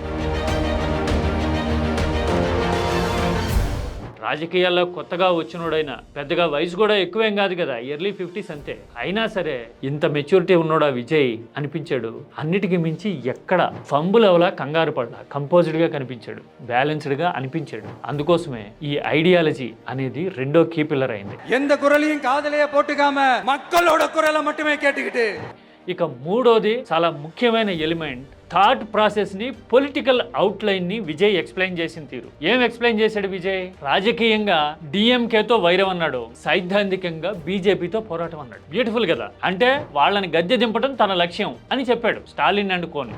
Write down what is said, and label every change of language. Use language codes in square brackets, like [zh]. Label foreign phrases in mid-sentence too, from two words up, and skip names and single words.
[te] రాజకీయాల్లో కొత్తగా వచ్చినోడైనా, పెద్దగా వయసు కూడా ఎక్కువేం కాదు కదా, ఎర్లీ 50s అంతే. అయినా సరే ఇంత మెచ్యూరిటీ ఉన్నోడా విజయ్ అనిపించాడు. అన్నిటికీ మించి ఎక్కడ ఫంబుల్ అవలా, కంగారు పడలా, కంపోజ్డ్ గా కనిపించాడు, బ్యాలెన్స్డ్ గా అనిపించాడు. అందుకోసమే ఈ ఐడియాలజీ అనేది రెండో [en] key pillar [te] అయింది. [ta] எந்த குரலையும் காதலையே போட்டுக்காம மக்களோட குரலை மட்டுமே கேட்டுக்கிட்டு. [te] ఇక మూడోది చాలా ముఖ్యమైన ఎలిమెంట్, [en] thought process [te] ని, [en] political outline [te] ని విజయ్ ఎక్స్ప్లెయిన్ చేసిన తీరు. ఏం ఎక్స్ప్లెయిన్ చేశాడు విజయ్? రాజకీయంగా డిఎంకేతో వైరం అన్నాడు, సైద్ధాంతికంగా బీజేపీతో పోరాటం అన్నాడు. బ్యూటిఫుల్ కదా. అంటే వాళ్ళని గద్దె దింపడం తన లక్ష్యం అని చెప్పాడు, స్టాలిన్ అనుకోని.